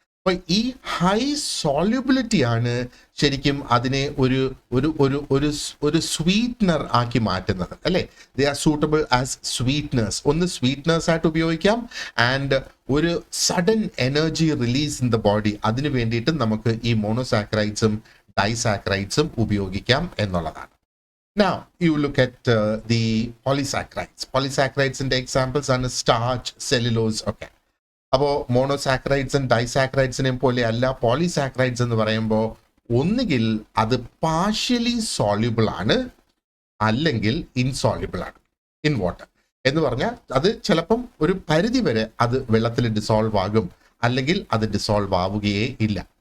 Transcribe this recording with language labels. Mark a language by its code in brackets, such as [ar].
[ml] അപ്പോൾ ഈ ഹൈ സോല്യൂബിലിറ്റി ആണ് ശരിക്കും അതിനെ ഒരു ഒരു ഒരു ഒരു ഒരു സ്വീറ്റ്നർ ആക്കി മാറ്റുന്നത് അല്ലേ. [en] They are suitable as sweeteners. [ml] ഒന്ന് സ്വീറ്റ്നേഴ്സ് ആയിട്ട് ഉപയോഗിക്കാം ആൻഡ് ഒരു [en] sudden energy release in the body, [ml] അതിന് വേണ്ടിയിട്ട് നമുക്ക് ഈ മോണോസാക്രൈഡ്സും ഡൈസാക്രൈഡ്സും ഉപയോഗിക്കാം എന്നുള്ളതാണ്. [en] Now you look at the polysaccharides. Polysaccharides in the examples are starch, cellulose. Okay. [ml] അപ്പോൾ മോണോസാക്രൈഡ്സ് ആൻഡ് ഡൈസാക്രൈഡ്സിനെയും പോലെ അല്ല പോളിസാക്രൈഡ്സ് എന്ന് പറയുമ്പോൾ ഒന്നുകിൽ അത് പാർഷ്യലി സോല്യൂബിൾ ആണ് അല്ലെങ്കിൽ ഇൻസോല്യൂബിൾ ആണ് ഇൻ വാട്ടർ. എന്ന് പറഞ്ഞാൽ അത് ചിലപ്പം ഒരു പരിധി വരെ അത് വെള്ളത്തിൽ ഡിസോൾവ് ആകും, അല്ലെങ്കിൽ അത് ഡിസോൾവ് ആവുകയേ ഇല്ല.